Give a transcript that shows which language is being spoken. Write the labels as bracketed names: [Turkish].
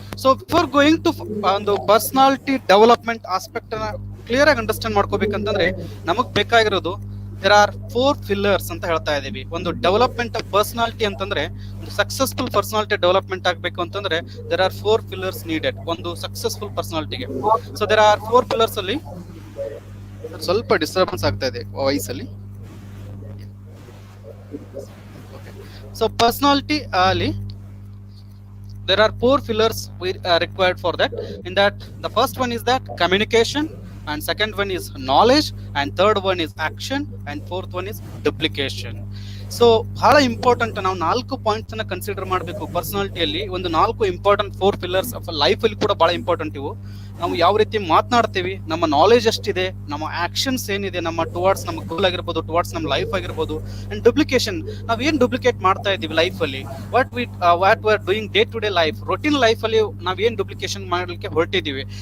[Kannada] So before going to ಒಂದು personality development aspect ನ clear ಆಗಿ ಅಂಡರ್ಸ್ಟ್ಯಾಂಡ್ ಮಾಡ್ಕೋಬೇಕಂತಂದ್ರೆ ನಮಗ್ ಬೇಕಾಗಿರೋದು [English] there are 4 pillars [Kannada] ಅಂತ ಹೇಳ್ತಾ ಇದೀವಿ. ಒಂದು ಡೆವಲಪ್ಮೆಂಟ್ ಆಫ್ ಪರ್ಸನಾಲಿಟಿ ಅಂತಂದ್ರೆ, ಒಂದು ಸಕ್ಸಸ್ಫುಲ್ ಪರ್ಸನಾಲಿಟಿ ಡೆವಲಪ್ಮೆಂಟ್ ಆಗ್ಬೇಕು ಅಂತಂದ್ರೆ [English] there are 4 pillars needed [Kannada] ಒಂದು successful ಪರ್ಸನಾಲಿಟಿಗೆ. So [English] there are 4 pillars [Kannada] ಅಲ್ಲಿ ಸ್ವಲ್ಪ ಡಿಸ್ಟರ್ಬೆನ್ಸ್ ಆಗ್ತಾ ಇದೆ ವಾಯ್ಸ್ ಅಲ್ಲಿ. ಸೊ ಪರ್ಸನಾಲಿಟಿ ಅಲ್ಲಿ [English] there are 4 pillars we required for that. In that, the first one is that communication, and second one is knowledge, and third one is action, and fourth one is duplication. [Kannada] So ಬಹಳ important. ನಾವು 4 points ಅನ್ನ consider ಮಾಡಬೇಕು ಪರ್ಸನಾಲಿಟಿಯಲ್ಲಿ. ಒಂದು 4 important 4 [English] pillars of life [Kannada] ಅಲ್ಲಿ ಕೂಡ ಬಹಳ important ಇವು. ನಾವು ಯಾವ ರೀತಿ ಮಾತನಾಡ್ತೀವಿ, ನಮ್ಮ ನಾಲೆಜ್ ಎಷ್ಟಿದೆ, ನಮ್ಮ ಆಕ್ಷನ್ಸ್ ಏನಿದೆ, ನಮ್ಮ ಟುವರ್ಡ್ಸ್ ನಮ್ಮ ಗೋಲ್ ಆಗಿರ್ಬೋದು, ಟುವರ್ಡ್ಸ್ ನಮ್ಮ ಲೈಫ್ ಆಗಿರ್ಬೋದು, ಅಂಡ್ ಡುಪ್ಲಿಕೇಶನ್, ನಾವ್ ಏನ್ ಡುಪ್ಲಿಕೇಟ್ ಮಾಡ್ತಾ ಇದೀವಿ ಲೈಫ್ ಅಲ್ಲಿ, [English] what we are doing day to day life, [Kannada] routine life ಅಲ್ಲಿ ನಾವ್ ಏನ್ ಡುಪ್ಲಿಕೇಶನ್ ಮಾಡ್ಲಿಕ್ಕೆ ಹೊರಟಿದೀವಿ.